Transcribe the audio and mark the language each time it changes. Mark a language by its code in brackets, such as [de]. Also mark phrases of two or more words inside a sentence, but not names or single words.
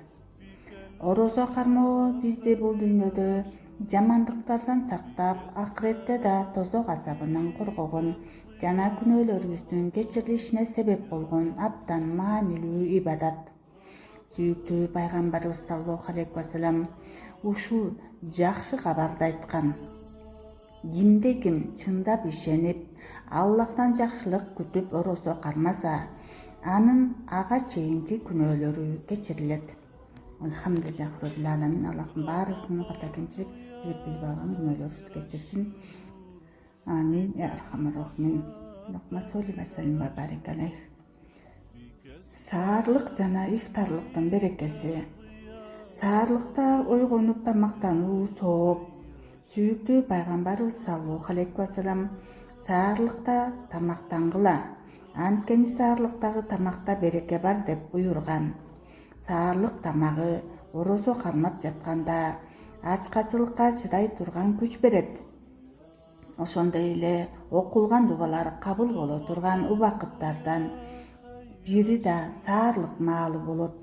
[ky] Орозо кармоо бизди бул дүйнөдө жамандыктардан сактап, акыретте да тозок азабынан коргогон жана күнөөлөрүбүздүн кечирилишине себеп болгон абдан маанилүү ибадат. Сүйүктүү пайгамбарыбыз [ar] صلى الله عليه وسلم [ky] ушул жакшы кабарды айткан. Кимде ким чындап ишенип, Аллахтан жакшылык күтүп орозо кармаса, анын ага чейинки күнөөлөрү кечирилет. [ar] الحمد لله رب العالمين. [ky] Аллахым баарыбыздын ката кемчилик билип алган күнөөлөрүбүздү кечирсин. [ar] آمين يا أرحم الراحمين. اللهم صل وسلم وبارك عليه. [ky] Саарлык жана ифтарлыктын берекеси. Саарлыкта ойгонуп тамактануу сооп. Сүйүктүү пайгамбарыбыз [ar] صلى الله عليه وسلم [ky] саарлыкта тамактангыла. Анткени саарлыктагы тамакта береке бар деп буйруган. Саарлык тамагы орозо кармап жатканда ачкачылыкка чыдай турган күч берет. Ошондой эле окулган дубалар кабыл боло турган убакыттардан бири да саарлык маалы болот.